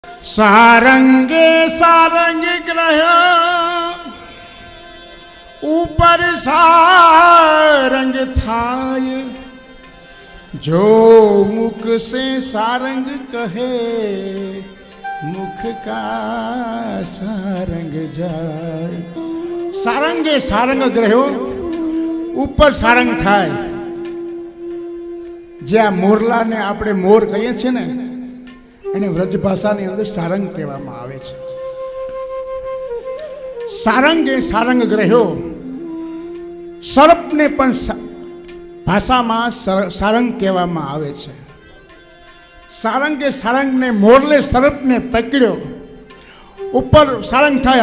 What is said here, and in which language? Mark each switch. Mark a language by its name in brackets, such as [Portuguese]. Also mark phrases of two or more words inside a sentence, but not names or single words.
[Braj] सारंगे सारंग ग्रह ऊपर सारंग थाय, जो मुख से सारंग कहे मुख का सारंग जाय। सारंगे सारंग ग्रहो ऊपर सारंग थाय। [Gujarati] જ્યા મોરલા ને આપણે મોર કહીએ છે ને એને વ્રજ ભાષાની અંદર સારંગ કહેવામાં આવે છે। સારંગ એ સારંગ ગ્રહ્યો, સર્પને પણ ભાષામાં સારંગ કહેવામાં આવે છે। સારંગે સારંગને મોરલે સર્પને પકડ્યો, ઉપર સારંગ થાય।